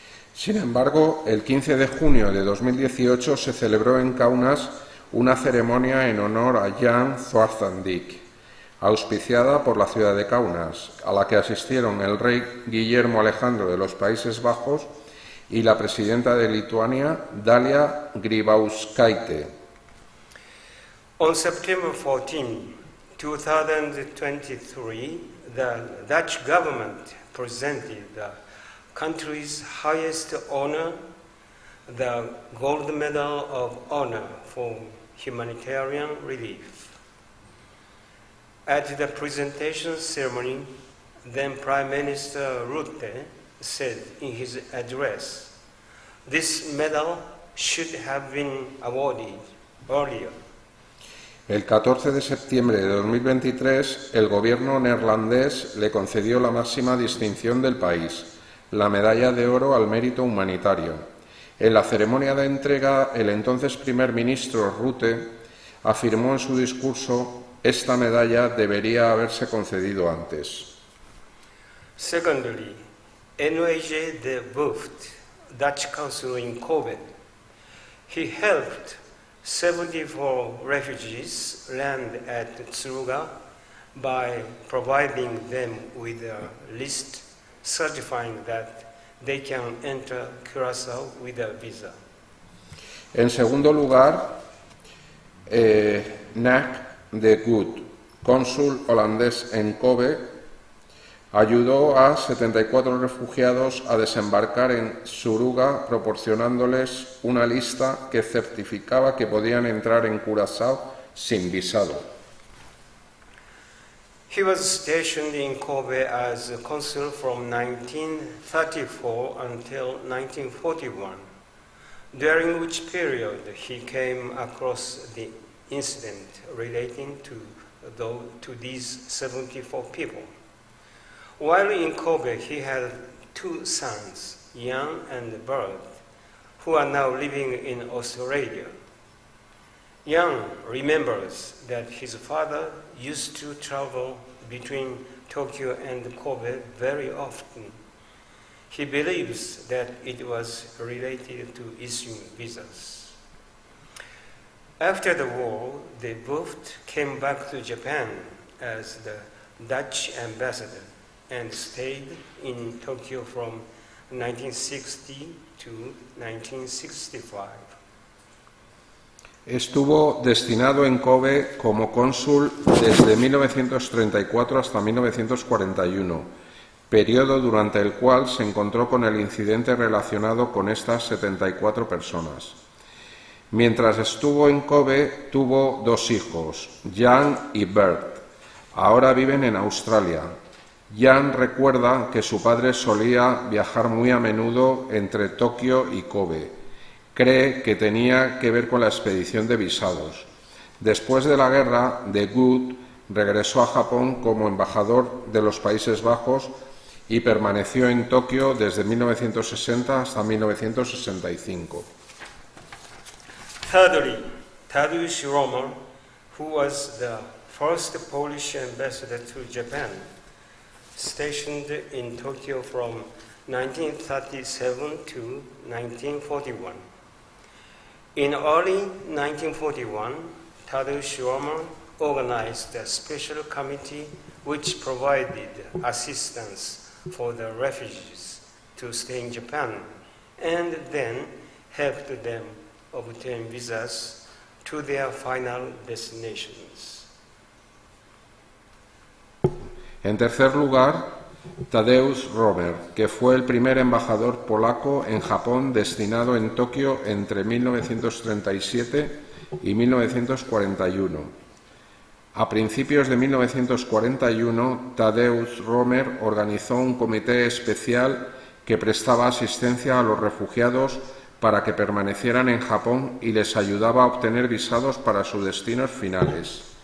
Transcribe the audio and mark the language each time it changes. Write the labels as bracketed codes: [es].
[es] Sin embargo, el 15 de junio de 2018 se celebró en Kaunas una ceremonia en honor a Jan Zwartendijk, auspiciada por la ciudad de Kaunas, a la que asistieron el rey Guillermo Alejandro de los Países Bajos y la presidenta de Lituania, Dalia Grybauskaitė. [en] On September 14, 2023, the Dutch government presented the country's highest honor, the Gold Medal of Honor for Humanitarian Relief. At the presentation ceremony, then Prime Minister Rutte said in his address, "This medal should have been awarded earlier." [es] El 14 de septiembre de 2023, el gobierno neerlandés le concedió la máxima distinción del país, la Medalla de Oro al Mérito Humanitario. En la ceremonia de entrega, el entonces primer ministro Rutte afirmó en su discurso: esta medalla debería haberse concedido antes. [en] Secondly, N.O.J. de Booft, Dutch consul in Kobe, he helped 74 refugees land at Tsuruga by providing them with a list certifying that they can enter Curaçao with a visa. [es] En segundo lugar, Nac de Gut, cónsul holandés en Kobe, ayudó a 74 refugiados a desembarcar en Tsuruga, proporcionándoles una lista que certificaba que podían entrar en Curazao sin visado. [en] He was stationed in Kobe as a consul from 1934 until 1941, during which period he came across the incident relating to these 74 people. While in Kobe, he had two sons, Jan and Bert, who are now living in Australia. Jan remembers that his father used to travel between Tokyo and Kobe very often. He believes that it was related to issuing visas. After the war, they both came back to Japan as the Dutch ambassador and stayed in Tokyo from 1960 to 1965. [es] Estuvo destinado en Kobe como cónsul desde 1934 hasta 1941, periodo durante el cual se encontró con el incidente relacionado con estas 74 personas. Mientras estuvo en Kobe, tuvo 2 hijos, Jan y Bert. Ahora viven en Australia. Jan recuerda que su padre solía viajar muy a menudo entre Tokio y Kobe. Cree que tenía que ver con la expedición de visados. Después de la guerra, de Gucht regresó a Japón como embajador de los Países Bajos y permaneció en Tokio desde 1960 hasta 1965. [en] Thirdly, Tadeusz Romer, who was the first Polish ambassador to Japan, stationed in Tokyo from 1937 to 1941. In early 1941, Tadeusz Romer organized a special committee which provided assistance for the refugees to stay in Japan and then helped them obtain visas to their final destinations. [es] En tercer lugar, Tadeusz Romer, que fue el primer embajador polaco en Japón destinado en Tokio entre 1937 y 1941. A principios de 1941, Tadeusz Romer organizó un comité especial que prestaba asistencia a los refugiados para que permanecieran en Japón y les ayudaba a obtener visados para sus destinos finales.